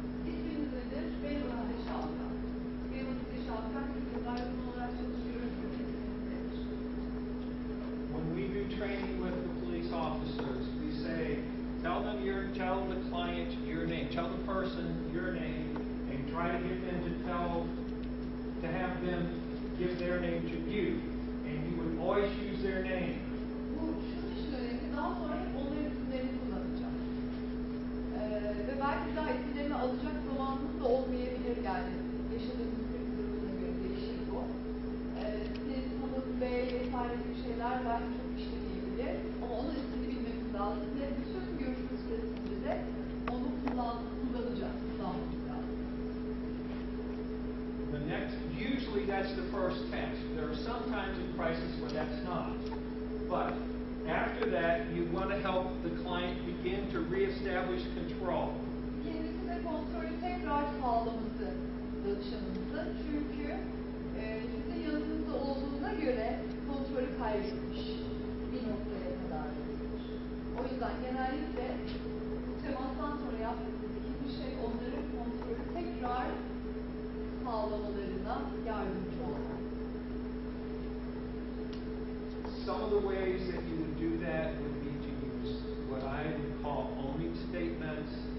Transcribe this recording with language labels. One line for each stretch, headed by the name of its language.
Turkish: İsminiz nedir? Benim adım Şalkan. Benim adım Şalkan. Sizin olarak çalışıyorum. İsminiz nedir?
English: When we do training with the police officers, we say, tell the client your name, tell the person your name, and try to get them to have them give their name to you. And you would always use their name.
Turkish: Bu şunun için önemli. Daha sonra hep onların isimlerini kullanacağım. Ve belki daha isimlerini alacak zamanımız da olmayabilir yani. Yaşadığımız kriz durumuna göre değişir bu. Siz, hanım, bey vesaire gibi şeyler belki çok işlemeyebilir. Ama onun ismini bilmemiz lazım ve bütün görüşme süresince de onu kullanacağız. Kullanmamız lazım.
English: Usually that's the first test. There are some times in crisis where that's not. But after that, you want to help the client begin to reestablish control.
Turkish: Kendisine kontrolü tekrar sağlaması danışanımızın. Çünkü sizin yanınızda olduğuna göre kontrolü kaybetmiş bir noktaya kadar gelir. O yüzden genellikle bu temastan sonra yaptığımız ikinci şey onların kontrolü tekrar sağlamalarına yardımcı olmak.
English: Some of the ways that you would do that would be to use what I would call owning statements.